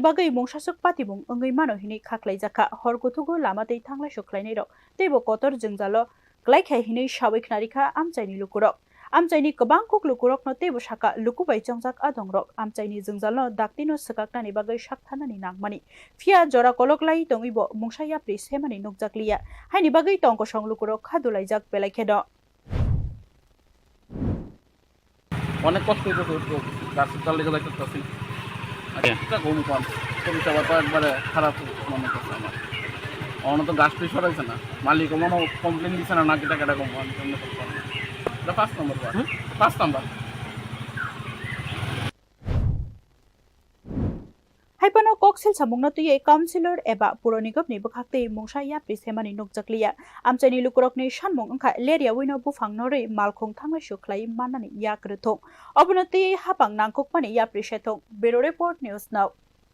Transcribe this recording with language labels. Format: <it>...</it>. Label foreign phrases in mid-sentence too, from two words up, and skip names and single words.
<trp>bagai mungsasuk patibung angui mano hini khaklaijaka horkuthugo lama tei thangla suklainai rok teibo kotor jengjalo klaikha hini sawai knarikha amchaini lukurok amchaini kwbang kuk lukurok no teibo saka lukubai chongjak adongrok amchaini jengjalo daktino swkaknani bagai sakthanani nangmani phia jora koloklai tongibo mungsa yapri semani nukjakliya haini bagai tongkosong lukurok khadulaijak belaikheda</trp> <bn>অনেক কষ্ট হইতেছে গাছের চাল লেগে যাইতেছি একটা ঘুম কম পরিষেবা তো একবারে খারাপ মনে করছে আমার অন্য তো গাছ পিস সরাইছে না মালিক মনে কমপ্লেন দিচ্ছে না নাকি টাকাটা কম মনে করছে এটা 5 নম্বর 5 নম্বর</bn> <trp>haipano koksel samungna tuye Councilor eba puronigomni bukhaktei mungsa yapri semani nukjakliya amchaini lukurokni sanmung angkha leria wino Buphang norei malkhung thanglai suklai manani yakrthong obonoti hapang nangkukmani yapri sethong Bureau Report News Now</trp>